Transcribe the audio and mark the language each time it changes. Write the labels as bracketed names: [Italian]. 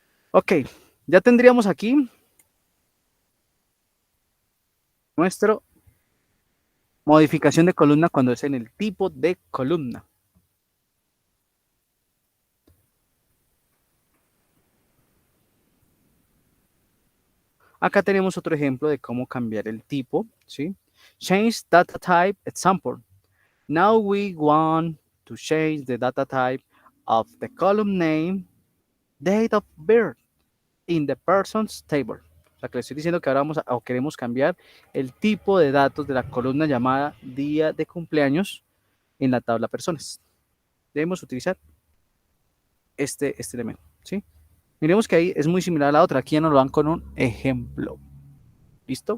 [Spanish] Ok, ya tendríamos aquí nuestro modificación de columna cuando es en el tipo de columna. Acá tenemos otro ejemplo de cómo cambiar el tipo, ¿sí? [English] Change data type example. Now we want to change the data type of the column name, date of birth in the person's table. [Spanish] O sea, que le estoy diciendo que ahora vamos o queremos cambiar el tipo de datos de la columna llamada día de cumpleaños en la tabla personas. Debemos utilizar este elemento, ¿sí? Miremos que ahí es muy similar a la otra. Aquí ya nos lo dan con un ejemplo. ¿Listo?